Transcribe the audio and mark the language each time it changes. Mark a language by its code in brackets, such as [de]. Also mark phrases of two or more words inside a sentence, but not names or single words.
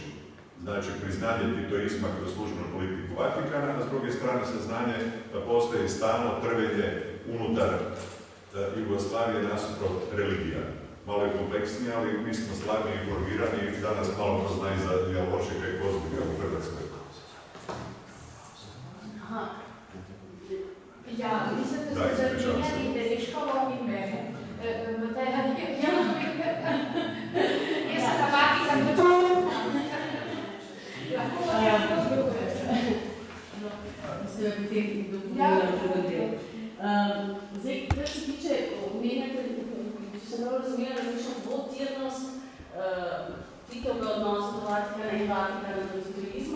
[hr] Znači, priznanje titoizma kroz službenu politiku Vatikana, a s druge strane saznanje da postoji stalno trvenje unutar Jugoslavije nasuprot religija. Malo je kompleksnije, ali mi smo slabije informirani i danas malo ko zna i za Javošika i Kozbeka u Hrvatskoj. Aha. [sl] Ja, mislim, da ste zamenjali Deriškovo in mene. Jaz sem na Vatikan lahko Zdaj, kar se tiče omenjate, če sem prav razumela, nekakšno dvotirnost Titovega odnosa do Vatikana in Vatikana do turizma.